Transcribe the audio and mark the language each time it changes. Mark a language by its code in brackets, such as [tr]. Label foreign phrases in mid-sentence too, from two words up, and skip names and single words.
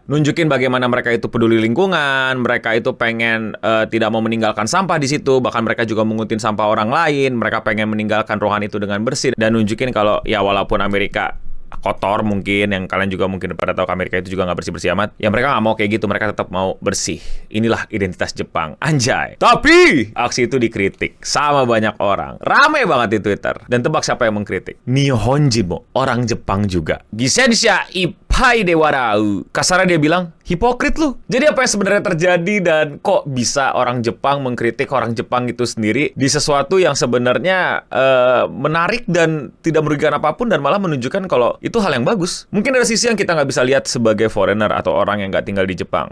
[id] Nunjukin bagaimana mereka itu peduli lingkungan, mereka itu pengen tidak mau meninggalkan sampah di situ, bahkan mereka juga menguntit sampah orang lain, mereka pengen meninggalkan ruangan itu dengan bersih dan nunjukin kalau ya walaupun Amerika kotor mungkin, yang kalian juga mungkin pada tahu Amerika itu juga nggak bersih-bersih amat. Ya mereka nggak mau kayak gitu, mereka tetap mau bersih. Inilah identitas Jepang, anjay. Tapi aksi itu dikritik sama banyak orang. Rame banget di Twitter. Dan tebak siapa yang mengkritik? Nihonjin, orang Jepang juga. [ja] 偽善者いっぱいで笑う. [id] Kasarnya dia bilang, hipokrit lu. Jadi apa yang sebenarnya terjadi dan kok bisa orang Jepang mengkritik orang Jepang itu sendiri di sesuatu yang sebenarnya menarik dan tidak merugikan apapun dan malah menunjukkan kalau itu hal yang bagus. Mungkin ada sisi yang kita nggak bisa lihat sebagai foreigner atau orang yang nggak tinggal di Jepang.